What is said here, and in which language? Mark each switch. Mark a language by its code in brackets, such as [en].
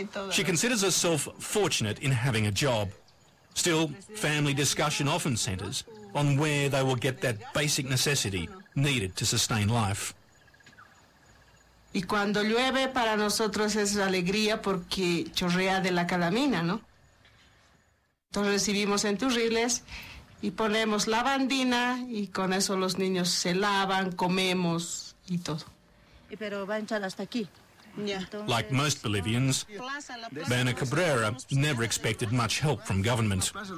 [en] She considers herself fortunate in having a job. Still, family discussion often centres on where they will get that basic necessity needed to sustain life. [es] Y cuando llueve, para nosotros es alegría porque chorrea de la calamina, ¿no? Entonces recibimos enturriles y ponemos lavandina y con eso los niños se lavan, comemos y todo. Pero va a echar hasta aquí. [en] Like most Bolivians, Berna Cabrera never expected much help from government.